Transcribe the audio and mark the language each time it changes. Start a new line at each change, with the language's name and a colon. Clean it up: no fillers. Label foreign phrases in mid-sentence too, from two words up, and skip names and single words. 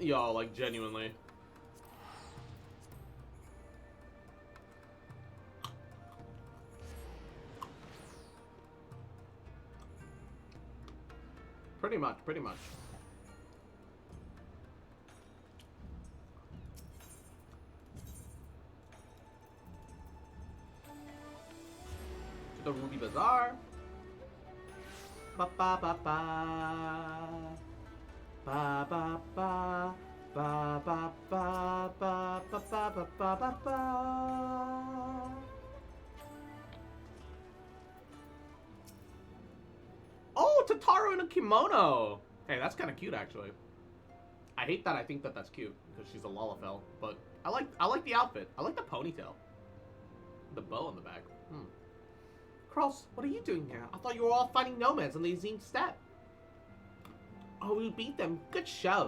English: Yo, like, genuinely. Pretty much. To the Ruby Bazaar. Ba ba ba ba. Ba ba ba. Ba ba ba ba ba ba ba ba ba. Oh, Tataru in a kimono! Hey, that's kind of cute, actually. I hate that I think that that's cute, because she's a Lalafell, but I like the outfit. I like the ponytail. The bow on the back. Cross, what are you doing here? I thought you were all fighting nomads on the Azim steppe. Oh, we beat them. Good show.